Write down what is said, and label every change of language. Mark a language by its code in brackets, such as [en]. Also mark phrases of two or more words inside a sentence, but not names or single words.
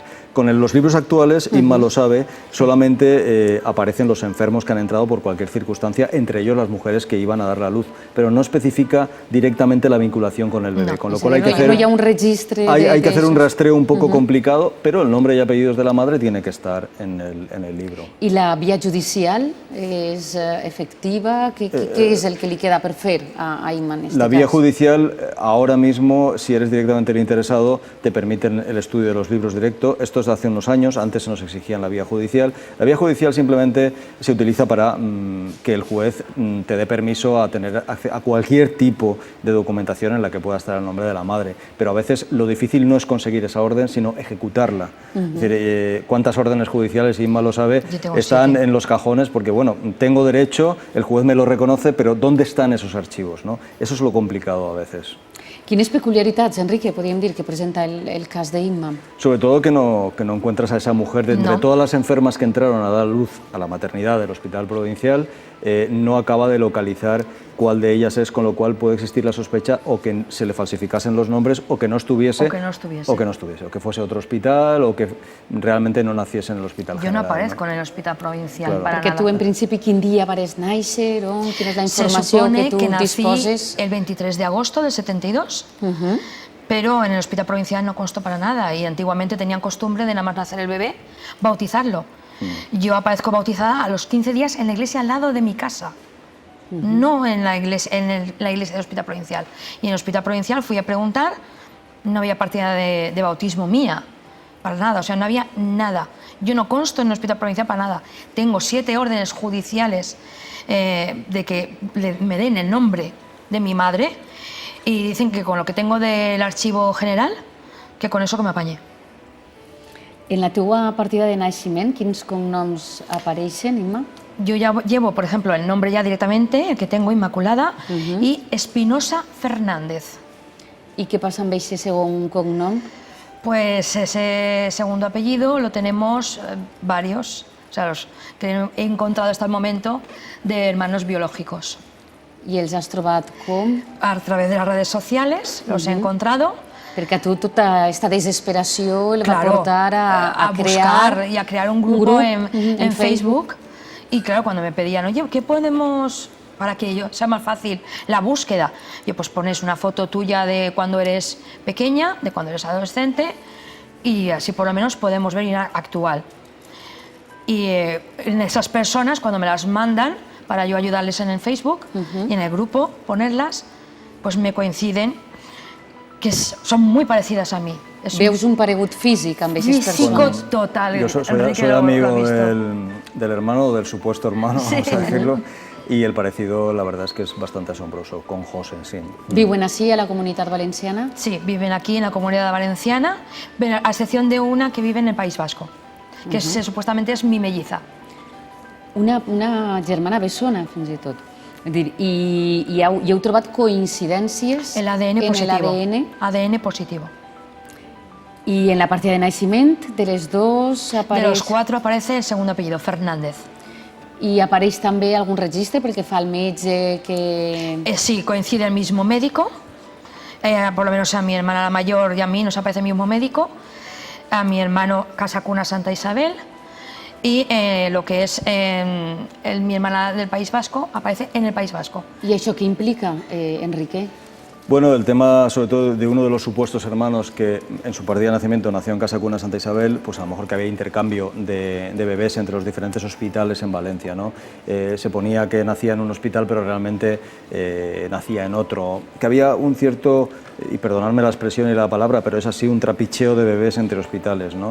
[es] Con los libros actuales, Inma lo sabe, solamente aparecen los enfermos que han entrado por cualquier circunstancia, entre ellos las mujeres que iban a dar la luz, pero no especifica directamente la vinculación con el bebé, con lo cual hay que hacer, [ca] no hi ha un registre [es] hay que hacer un rastreo un poco complicado, pero el nombre y apellidos de la madre tiene que estar en el libro. [ca] I la via judicial és efectiva? Què és el que li queda per fer a Inma en este [es] La vía [ca] cas? [es] judicial, ahora mismo, si eres directamente el interesado, te permiten el estudio de los libros directo. Esto es de hace unos años, antes se nos exigía la vía judicial. La vía judicial simplemente se utiliza para que el juez te dé permiso a tener a cualquier tipo de documentación en la que pueda estar el nombre de la madre. Pero a veces lo difícil no es conseguir esa orden, sino ejecutarla. Es decir, cuántas órdenes judiciales, Inma lo sabe, están en los cajones porque, bueno, tengo derecho, el juez me lo reconoce, pero ¿dónde están esos archivos, no? Eso es lo complicado a veces. [ca] Quines peculiaritats, Enrique, podríem dir, que presenta el cas d'Imma? [es] Sobre todo que no encuentras a esa mujer, de entre todas las enfermas que entraron a dar luz a la maternidad del Hospital Provincial, no acaba de localizar cuál de ellas es, con lo cual puede existir la sospecha o que se le falsificasen los nombres o que no estuviese, o que fuese otro hospital o que realmente no naciese en el hospital Yo no general, aparezco en el Hospital Provincial para [ca] Perquè [es] nada. [ca] tu, en principi, quin dia vas néixer? Quina és la [es] Se [ca] informació [es] supone [ca] que tu [es] que nací [ca] disposes? [es] el 23 de agosto del 72, pero en el Hospital Provincial no consto para nada y antiguamente tenían costumbre de nada más nacer el bebé, bautizarlo. Yo aparezco bautizada a los 15 días en la iglesia al lado de mi casa. no en la iglesia, la iglesia del Hospital Provincial. Y en el Hospital Provincial fui a preguntar, no había partida de bautismo mía, para nada, o sea, no había nada. Yo no consto en el Hospital Provincial para nada. Tengo 7 órdenes judiciales de que me den el nombre de mi madre y dicen que con lo que tengo del archivo general, que con eso que me apañé. [ca] En la teva partida de naixement, quins cognoms apareixen, Imma? [es] Yo ya llevo, por ejemplo, el nombre ya directamente, el que tengo, Inmaculada, y Espinosa Fernández. [ca] I què passa amb aquest segon cognom? [es] Pues ese segundo apellido lo tenemos varios, o sea, los que he encontrado hasta el momento de hermanos biológicos. [ca] I els has trobat com? [es] A través de las redes sociales los he encontrado. [ca] Perquè a tu tota aquesta desesperació el va [es] Claro, [ca] portar a [es] buscar [ca] crear... [es] y a crear un grupo en Facebook. Y claro, cuando me pedían, oye, ¿qué podemos...? Para que sea más fácil la búsqueda. Y pues pones una foto tuya de cuando eres pequeña, de cuando eres adolescente, y así por lo menos podemos ver actual. Y en esas personas, cuando me las mandan, para yo ayudarles en el Facebook y en el grupo, ponerlas, pues me coinciden que son muy parecidas a mí. [ca] Veus un paregut físic amb aquestes persones? [es] Físico total. Yo soy Enrique lo ha amigo visto. del hermano, o del supuesto hermano, Sí. vamos a decirlo, y el parecido, la verdad es que es bastante asombroso, con José, sí. [ca] Viuen així a la comunitat valenciana? [es] Sí, viven aquí en la Comunidad Valenciana, a excepción de una que vive en el País Vasco, que supuestamente es mi melliza. [ca] Una germana bessona, fins i tot. És dir, i heu trobat coincidències [es] El ADN positivo. [ca] l'ADN? [es] ADN positivo. [ca] I en la partida de naixement de les dos [es] De [ca] apareix... [es] los 4 aparece el segundo apellido, Fernández. [ca] I apareix també algun registre pel que fa al metge que... [es] Sí, coincide el mismo médico, por lo menos a mi hermana la mayor y a mí nos aparece el mismo médico, a mi hermano Casa Cuna Santa Isabel, y lo que es mi hermana del País Vasco aparece en el País Vasco. [ca] I això què implica, Enrique? [es] Bueno, el tema sobre todo de uno de los supuestos hermanos que en su partida de nacimiento nació en Casa Cuna Santa Isabel, pues a lo mejor que había intercambio de bebés entre los diferentes hospitales en Valencia, ¿no? Se ponía que nacía en un hospital pero realmente nacía en otro, que había un cierto, y perdonadme la expresión y la palabra, pero es así, un trapicheo de bebés entre hospitales, ¿no?